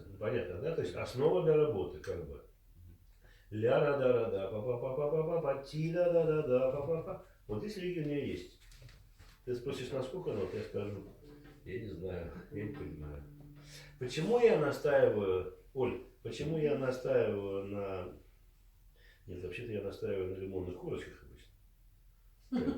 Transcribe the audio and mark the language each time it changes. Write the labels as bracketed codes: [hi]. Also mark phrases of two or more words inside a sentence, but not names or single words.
[ru] Понятно, да? То есть основа для работы, как бы. Ля-ра-да-ра-да, па-па-па-па-па-па, ти-да-да-да-да, па-па-па. Вот здесь лиги у меня есть. Ты спросишь, на сколько нот, я скажу, я не знаю, я не понимаю. Почему я настаиваю, Оль, почему я настаиваю на... Нет, вообще-то я настаиваю на лимонных корочках обычно.